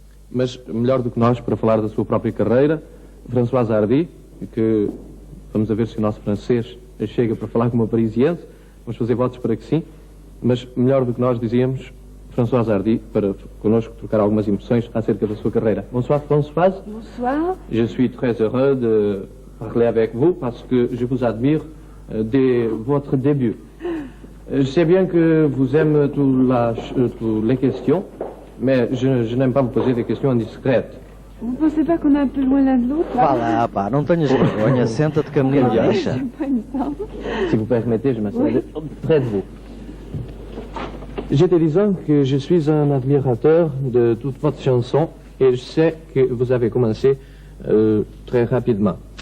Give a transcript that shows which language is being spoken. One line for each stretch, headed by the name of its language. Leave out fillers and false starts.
Portuguese: Mas melhor do que nós para falar da sua própria carreira, François Hardy, que vamos a ver se o nosso francês chega para falar com uma parisiense, vamos fazer votos para que sim, mas melhor do que nós dizíamos, François Hardy, para connosco trocar algumas impressões acerca da sua carreira.
French: Bonsoir Françoise. Bonsoir. Je suis très heureux de parler avec vous parce que je vous admire dès votre début. Je sais bien que vous aimez toutes les questions, mais je n'aime pas vous poser des questions indiscrètes. Vous pensez pas qu'on est un peu loin l'un de l'autre?
Portuguese: Vá lá, pá, não tenhas vergonha, senta-te que a menina deixa.
French: Si vous permettez, je m'assieds près de vous. J'étais disant que je suis un admirateur de toute votre chanson et je sais que vous avez commencé très rapidement.